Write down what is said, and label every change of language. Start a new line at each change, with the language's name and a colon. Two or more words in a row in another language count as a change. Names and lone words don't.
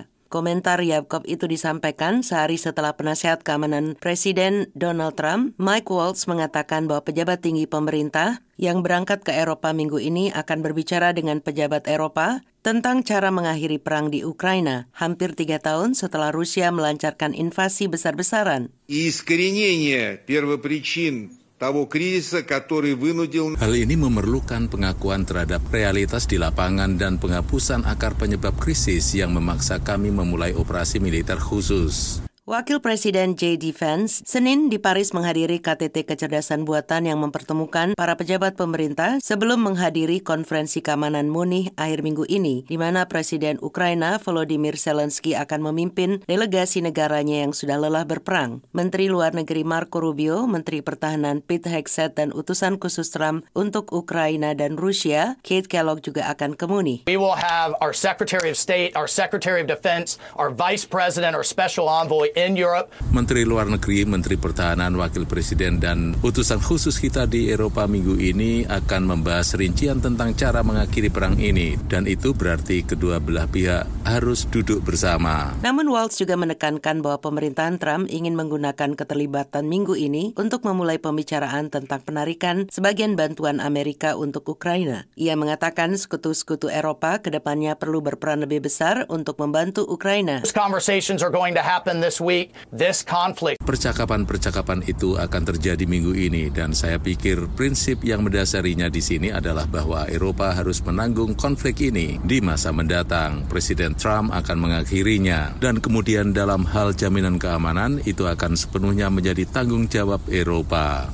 Indonesian: Komentar Ryabkov itu disampaikan sehari setelah penasihat keamanan Presiden Donald Trump, Mike Waltz, mengatakan bahwa pejabat tinggi pemerintah yang berangkat ke Eropa minggu ini akan berbicara dengan pejabat Eropa tentang cara mengakhiri perang di Ukraina, hampir 3 tahun setelah Rusia melancarkan invasi besar-besaran.
Russian: Искоренение первопричин того кризиса, который вынудил...
Indonesian: Hal ini memerlukan pengakuan terhadap realitas di lapangan dan penghapusan akar penyebab krisis yang memaksa kami memulai operasi militer khusus. Wakil Presiden J.D. Vance Senin di Paris menghadiri KTT Kecerdasan Buatan yang mempertemukan para pejabat pemerintah sebelum menghadiri konferensi keamanan Munich akhir minggu ini, di mana Presiden Ukraina Volodymyr Zelensky akan memimpin delegasi negaranya yang sudah lelah berperang. Menteri Luar Negeri Marco Rubio, Menteri Pertahanan Pete Hegseth, dan utusan khusus Trump untuk Ukraina dan Rusia, Kate Kellogg, juga akan ke Munich.
English: We will have our Secretary of State, our Secretary of Defense, our Vice President, our Special Envoy in Europe.
Indonesian: Menteri Luar Negeri, Menteri Pertahanan, Wakil Presiden, dan utusan khusus kita di Eropa minggu ini akan membahas rincian tentang cara mengakhiri perang ini, dan itu berarti kedua belah pihak harus duduk bersama. Namun Waltz juga menekankan bahwa pemerintahan Trump ingin menggunakan keterlibatan minggu ini untuk memulai pembicaraan tentang penarikan sebagian bantuan Amerika untuk Ukraina. Ia mengatakan sekutu-sekutu Eropa kedepannya perlu berperan lebih besar untuk membantu Ukraina.
English: These conversations are going to happen this week. This conflict.
Indonesian: Percakapan-percakapan itu akan terjadi minggu ini, dan saya pikir prinsip yang mendasarinya di sini adalah bahwa Eropa harus menanggung konflik ini di masa mendatang. Presiden Trump akan mengakhirinya, dan kemudian dalam hal jaminan keamanan itu akan sepenuhnya menjadi tanggung jawab Eropa.